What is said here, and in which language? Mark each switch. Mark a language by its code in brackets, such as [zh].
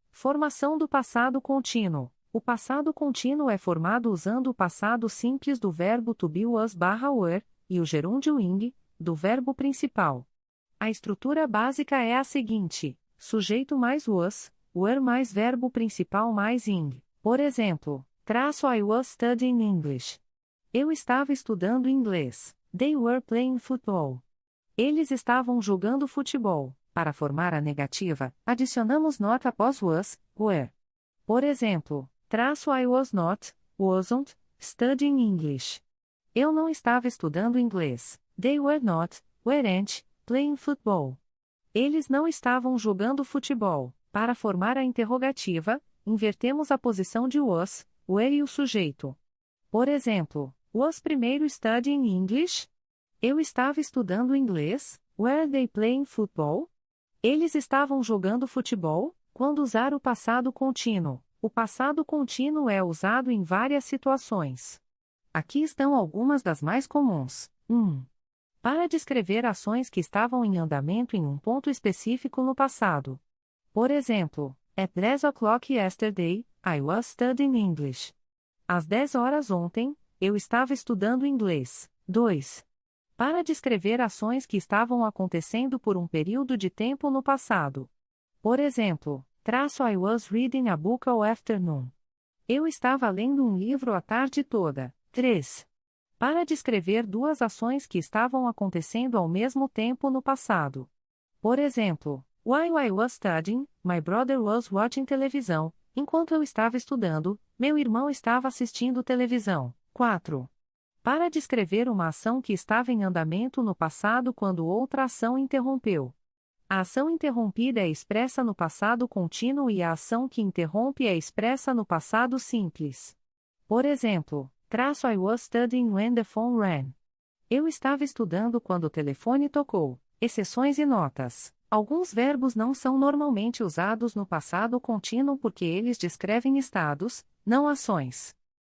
[pt] Formação do passado contínuo. O passado contínuo é formado usando o passado simples do verbo to be was/were, e o gerúndio ing, do verbo principal. A estrutura básica é a seguinte: sujeito mais was, were mais verbo principal mais ing. Por exemplo, [en] I was studying English. [pt] Eu estava estudando inglês. [en] They were playing football. [pt] Eles estavam jogando futebol. Para formar a negativa, adicionamos not após was, were. Por exemplo, [en] I was not, wasn't, studying English. [pt] Eu não estava estudando inglês. [en] They were not, weren't, playing football. [pt] Eles não estavam jogando futebol. Para formar a interrogativa, invertemos a posição de was, were e o sujeito. Por exemplo, [en] was [pt] primeiro [en] studying English? [pt] Eu estava estudando inglês. [en] Were they playing football? [pt] Eles estavam jogando futebol? Quando usar o passado contínuo. O passado contínuo é usado em várias situações. Aqui estão algumas das mais comuns. 1. Para descrever ações que estavam em andamento em um ponto específico no passado. Por exemplo, [en] at 10 o'clock yesterday, I was studying English. [pt] Às 10 horas ontem, eu estava estudando inglês. 2. Para descrever ações que estavam acontecendo por um período de tempo no passado. Por exemplo, [en] I was reading a book all afternoon. [pt] Eu estava lendo um livro a tarde toda. 3. Para descrever duas ações que estavam acontecendo ao mesmo tempo no passado. Por exemplo, [en] while I was studying, my brother was watching televisão. [pt] Enquanto eu estava estudando, meu irmão estava assistindo televisão. 4. Para descrever uma ação que estava em andamento no passado quando outra ação interrompeu. A ação interrompida é expressa no passado contínuo e a ação que interrompe é expressa no passado simples. Por exemplo, [en] I was studying when the phone rang. [pt] Eu estava estudando quando o telefone tocou. Exceções e notas. Alguns verbos não são normalmente usados no passado contínuo porque eles descrevem estados, não ações.